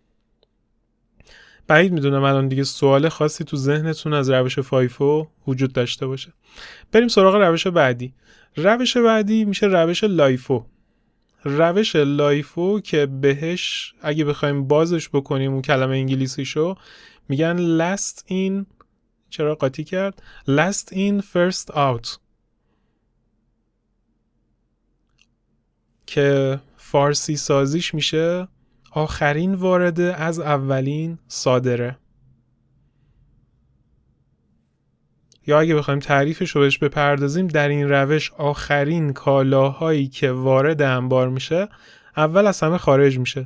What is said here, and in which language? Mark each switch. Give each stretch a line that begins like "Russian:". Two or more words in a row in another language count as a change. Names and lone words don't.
Persian: بعید میدونم الان دیگه سوال خاصی تو ذهنتون از روش فایفو وجود داشته باشه. بریم سراغ روش بعدی. روش بعدی میشه روش لایفو. روش لایفو که بهش اگه بخوایم بازش بکنیم اون کلمه انگلیسیشو میگن
English: last in،
Persian: چرا قاطی کرد؟
English: last in first out،
Persian: که فارسی سازیش میشه آخرین وارده از اولین صادره. یا اگه بخوایم تعریفش رو بهش بپردازیم، در این روش آخرین کالاهایی که وارد انبار میشه اول از همه خارج میشه.